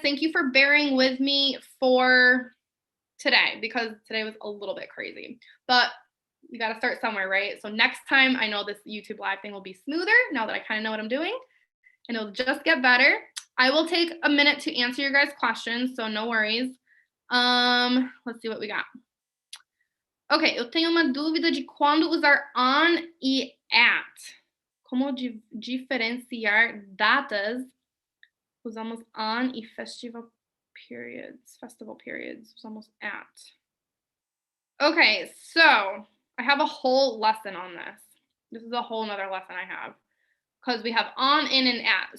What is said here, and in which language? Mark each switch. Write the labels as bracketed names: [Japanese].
[English] Thank you for bearing with me for today because today was a little bit crazy, but we got to start somewhere, right? So next time, I know this YouTube live thing will be smoother now that I kind of know what I'm doing, and it'll just get better. I will take a minute to answer your guys' questions, so no worries. Let's see what we got. [Portuguese] Ok, eu tenho uma dúvida de quando usar on e at. Como diferenciar datas? Usamos on e festival periods. Usamos at. [English] Okay, so I have a whole lesson on this. This is a whole nother lesson I have because we have on, in, and at.